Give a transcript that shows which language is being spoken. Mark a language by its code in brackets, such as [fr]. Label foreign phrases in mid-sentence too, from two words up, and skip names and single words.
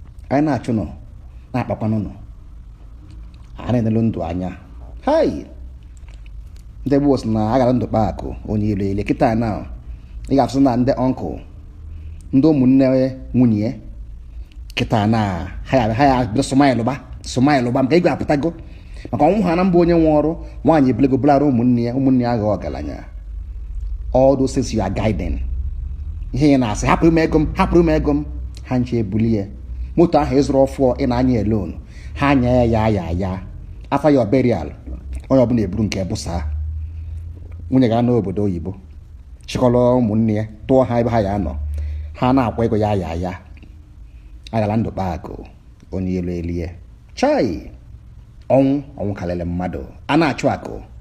[ig] Anyị na-achụ nọ, na-akpakwanụ nọ. A na-enelu ndụ anya. Hai! Ndị gboo sị na a gara ndụ kpaa akụ, onye ilu ile. Kịta na, ị ga-afụ na ndị uncle, ndị ụmụnne nwunye, kịta na, ha ya, ha ya bido smile ba, smile ba, maka ego apụtago. Maka ọnwụ ha na mbụ onye nwe ọrụ, nwaanyị ebulego bulara ụmụnne ya, ụmụnne ya aghọ ọgaranya. [en] All those things you are guiding. [ig] Ihe ya na-asị, "Hapụrụ m ego m, hapụrụ m ego m." Ha nche ebuli ya. Moto ahụ ịzụrụ ọfụ ị na-anya alone. Ha anya ya, ya, ya, ya. [en] After your burial, [ig] onye ọbụla eburu nke bụsa. Nwunye ga n'obodo oyibo. Chịkọrọ ụmụnne ya, tụọ ha ebe ha ya nọ. Ha na-akwa ego ya, ya, ya. Agala ndụ kpaa akụ, onye elu elie. Chai! Ọnwụ, ọnwụ karịrị mmadụ. A na-achụ akụ.